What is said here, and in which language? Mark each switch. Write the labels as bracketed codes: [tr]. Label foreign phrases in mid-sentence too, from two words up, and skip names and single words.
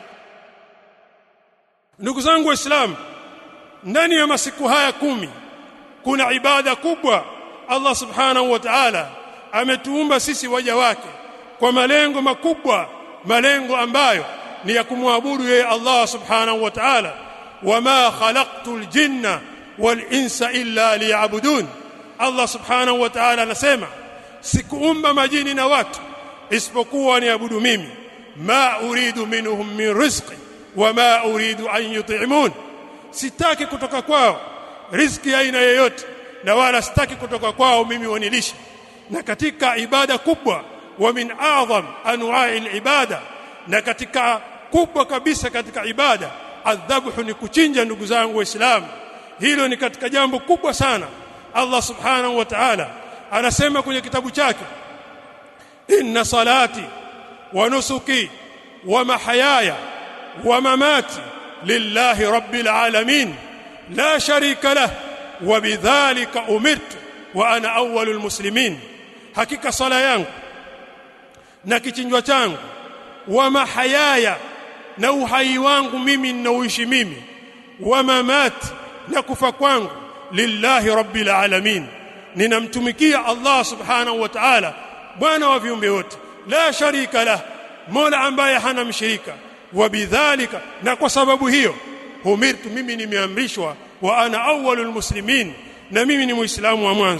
[sw] Ndugu zangu Waislamu, ndani ya masiku haya 10 kuna ibada kubwa. Allah [ar] subhanahu wa ta'ala [sw] ametuumba sisi waja wake kwa malengo makubwa, malengo ambayo ni ya kumwabudu yeye Allah [ar] subhanahu wa ta'ala. وما خلقت الجن والإنس إلا ليعبدون. [sw] Allah [ar] subhanahu wa ta'ala [sw] anasema, sikuumba majini na watu isipokuwa niabudu mimi. [ar] ما أريد منهم من رزق وما أريد أن يطعمون, [sw] sitaki kutoka kwao riziki aina yoyote, na wala sitaki kutoka kwao mimi wanilishe. na katika ibada kubwa, [ar] wa min a'zam anwa'i al-ibada, [sw] na katika kubwa kabisa katika ibada adhabhu, ni kuchinja. Ndugu zangu Waislamu, hilo ni katika jambo kubwa sana. Allah [ar] subhanahu wa ta'ala [sw] anasema kwenye kitabu chake, [ar] إن صلاتي ونسكي ومحياي ومماتي لله رب العالمين لا شريك له وبذلك أمرت وأنا أول المسلمين, [sw] hakika sala yangu na kichinjwa changu, [ar] wa mahayaya, [sw] na uhai wangu mimi ninaoishi mimi, [ar] wa mamati, [sw] na kufa kwangu, [ar] lillahi rabbil alamin, [sw] ninamtumikia Allah [ar] subhanahu wa ta'ala, [sw] bwana wa viumbe wote, [ar] la sharika lah, [sw] mola ambaye hana mshirika, [ar] wa bidhalika, [sw] na kwa sababu hiyo, umirtu, mimi nimeamrishwa, [ar] wa ana awwalul muslimin, [sw] na mimi ni muislamu wa mwanzo.